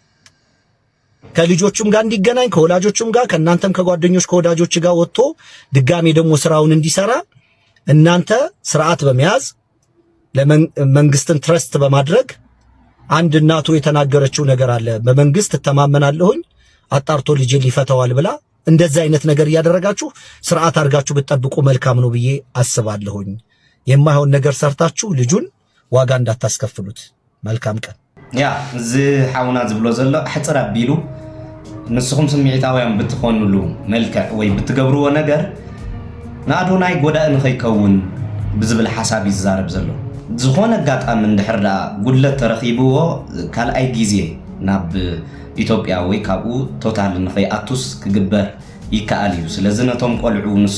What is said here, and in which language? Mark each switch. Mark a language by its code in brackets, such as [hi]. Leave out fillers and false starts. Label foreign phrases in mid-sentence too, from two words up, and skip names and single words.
[am] ከልጆቹም ጋር እንዲገናኝ ከወላጆቹም ጋር ከእናንተም ከጓደኞች ከወዳጆች ጋር ወጥቶ ድጋሜ ደግሞ ስራውን እንዲሰራ እናንተ ስርዓት በመያዝ ለመንግስትን ትረስት በማድረግ አንድ እናቱ የተናገረችው ነገር አለ። በመንግስት ተማመናለሁኝ አጣርቶ ልጅ ሊፈታዋል ብላ እንደዛ አይነት ነገር ያደረጋችሁ ስርዓት አድርጋችሁ ብትጠብቁ መልካም ነው ብዬ አስባለሁኝ። የማይሆን ነገር ሰርታችሁ ልጁን ዋጋ እንዳታስከፍሉት። መልካም ቀን። [ti] ያ እዚ ሓውና ዝብሎ ዘሎ ሕፅር አቢሉ ንስኹም ስምዒታውያን ብትኾኑሉ መልክዕ ወይ ብትገብርዎ ነገር ንአዶናይ ጎዳኢ ንኸይከውን ብዝብል ሓሳብ ይዛረብ ዘሎ። ዝኾነ አጋጣሚ እንድሕር ደኣ ጉድለት ተረኺብዎ ካልኣይ ግዜ ናብ ኢትዮጵያ ወይ ካብኡ ቶታል ንኸይኣቱስ ክግበር ይከኣል እዩ። ስለዚ ነቶም ቆልዑ ንሱ